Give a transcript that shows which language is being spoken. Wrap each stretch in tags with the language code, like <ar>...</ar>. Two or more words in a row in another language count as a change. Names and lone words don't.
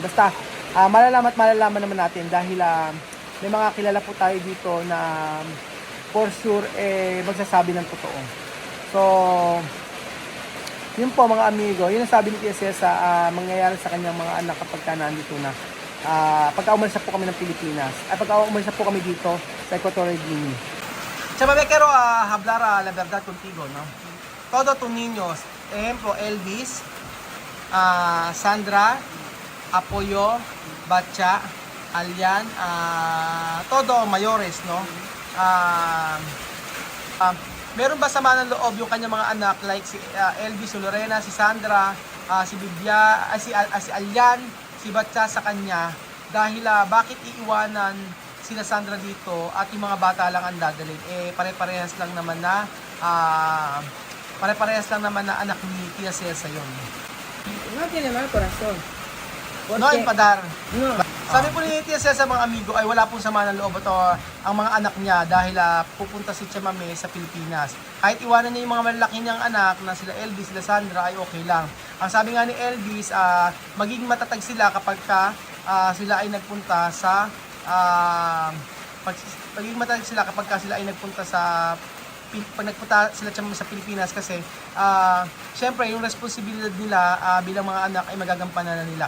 <tl>Basta malalaman naman natin dahil may mga kilala po tayo dito na</tl> <en>for sure</en> <tl>magsasabi ng totoo. So yun po mga amigo, yun ang sabi ni Tia Cesa mangyayari sa kanyang mga anak kapag nandito na. Pagka umalis na po kami ng Pilipinas at pagka umalis na po kami dito sa Equatorial Guinea.</tl> <es>Chama, quiero hablar la verdad contigo, ¿no? Todos tus niños, ejemplo, Elvis, Sandra, Apoyo, Bacha, Alyan, todo mayores, no?</es> <tl>Meron ba sama ng loob yung kanyang mga anak like si Elvis, si Lorena, si Sandra, si Bibia, si Alyan, si Bacha sa kanya dahil bakit iiwanan sila Sandra dito at yung mga bata lang ang dadalhin? Pare-parehas lang naman na anak ni Tia Cesa yun.</tl> <es>No tiene mal corazón. Porque, No, empadar. No.</es> <tl>Sabi po ni Tia Cesa mga amigo ay wala pong sama ng loob ito ang mga anak niya dahil pupunta si Tia Mami sa Pilipinas. Kahit iwanan niya yung mga malaki niyang anak na sila Elvis, sila Sandra ay okay lang. Ang sabi nga ni Elvis, magiging matatag sila kapag sila ay nagpunta sa magiging matatag sila kapag sila ay nagpunta pag nagpunta sila sa Pilipinas kasi syempre yung responsibilidad nila bilang mga anak ay magagampanan na nila.</tl>